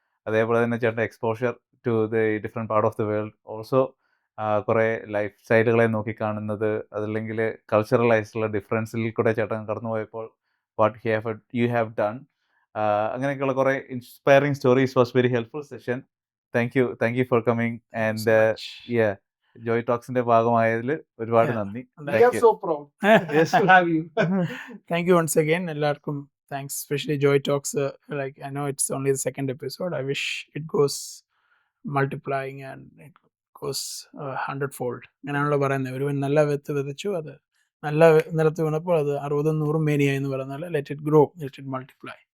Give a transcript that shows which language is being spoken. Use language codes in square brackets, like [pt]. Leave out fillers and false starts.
[ml] അതേപോലെ തന്നെ ചേട്ടൻ exposure to the different part of the world, also കുറേ ലൈഫ് സ്റ്റൈലുകളെ നോക്കിക്കാണുന്നത്, അതല്ലെങ്കിൽ കൾച്ചറൽ ആയിട്ടുള്ള ഡിഫറൻസിൽ കൂടെ ചേട്ടൻ കടന്നു പോയപ്പോൾ വാട്ട് യു ഹാവ് ഡൺ, അങ്ങനെയൊക്കെയുള്ള കുറേ inspiring stories. Was very helpful session. Thank you for coming and Joy ടോക്സിന്റെ ഭാഗമായതിൽ ഒരുപാട് നന്ദി. [en] We are so proud to have you. Thank you once again. എല്ലാവർക്കും thanks, especially Joy Talks. Like I know it's only the second episode. I wish it goes multiplying and it goes 100-fold. [ml] അങ്ങനെയാണല്ലോ പറയുന്നത്. ഒരുവൻ നല്ല വിത്ത് വിതച്ചു, അത് നല്ല നിലത്ത് വീണപ്പോൾ അത് 60-100 മേനിയായി എന്ന് പറയുന്നത്. Let it grow, let it multiply.